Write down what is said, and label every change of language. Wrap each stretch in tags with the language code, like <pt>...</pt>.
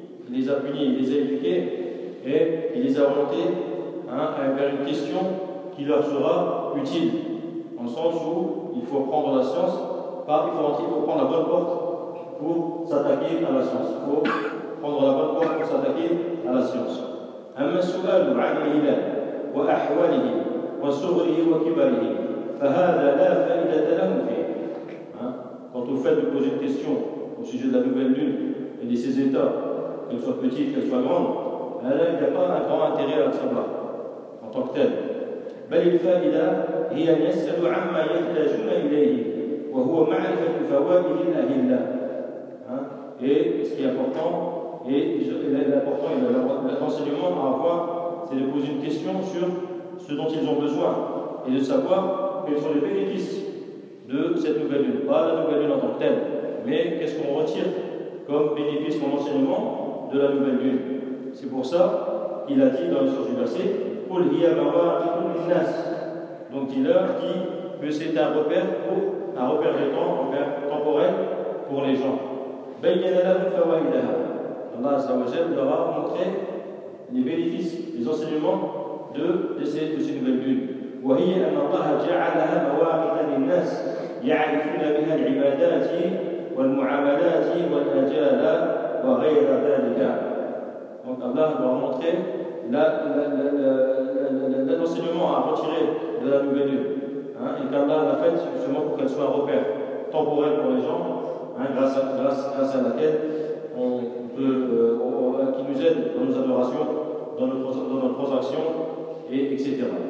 <fr>Il les a éduqués et il les a orientés vers une question qui leur sera utile. En sens où il faut prendre la science, il faut prendre la bonne porte pour s'attaquer à la science. Il faut prendre la bonne porte pour s'attaquer à la science.</fr> <ar>أما السؤال عن الهلال وأحواله وصغره وكباره فهذا لا فائدة له فيه.</ar> <fr>Quant au fait de poser une question au sujet de la nouvelle lune et de ses états, qu'elle soit petite, qu'elle soit grande, là, il n'y a pas un grand intérêt à le savoir en tant que tel.</fr> <ar>بل الفائدة هي أن يسأل عما يحتاجون إليه وهو معرفة فوائد الأهلة.</ar> <fr>Et ce qui est important, et l'important et l'enseignement à avoir, c'est de poser une question sur ce dont ils ont besoin et de savoir quels sont les bénéfices de cette nouvelle lune. Pas la nouvelle lune en tant que telle, mais qu'est-ce qu'on retire comme bénéfice, comme enseignement de la nouvelle lune. C'est pour ça qu'il a dit dans le sens du verset</fr> <ar>Qul hiya mawaqi'un linnas.</ar> <fr>Donc dis-leur que c'est un repère de temps, un repère temporel pour les gens.</fr> <ar>بين لهم فوائدها. الله عز وجل</ar> <fr>leur a montré les bénéfices, les enseignements de ces nouvelles lunes.</fr> <ar>وهي أن الله جعلها مواقيت للناس يعرفون بها العبادات والمعاملات والأجال وغير ذلك.</ar> <fr>Donc Allah leur a montré l'enseignement à retirer de la nouvelle lune. Et qu'Allah l'a fait justement pour qu'elle soit un repère temporaire pour les gens, hein, grâce à laquelle on peut, qui nous aide dans nos adorations, dans notre transaction, et etc.</fr>